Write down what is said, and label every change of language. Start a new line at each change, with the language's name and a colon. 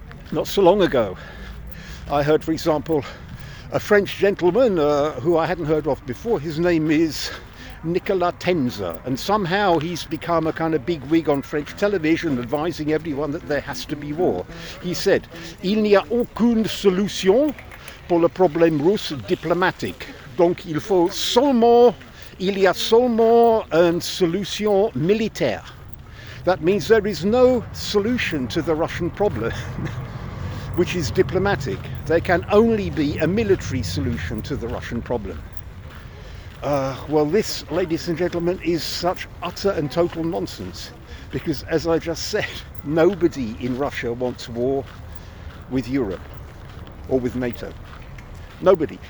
English: Not so long ago, I heard, for example, a French gentleman who I hadn't heard of before. His name is Nicolas Tenzer, and somehow he's become a kind of big wig on French television advising everyone that there has to be war.
French: He said, "Il n'y a aucune solution pour le problème russe diplomatique. Donc il y a seulement une solution militaire."
English: That means there is no solution to the Russian problem, which is diplomatic. There can only be a military solution to the Russian problem. Well, this, ladies and gentlemen, is such utter and total nonsense, because, as I just said, nobody in Russia wants war with Europe or with NATO. Nobody.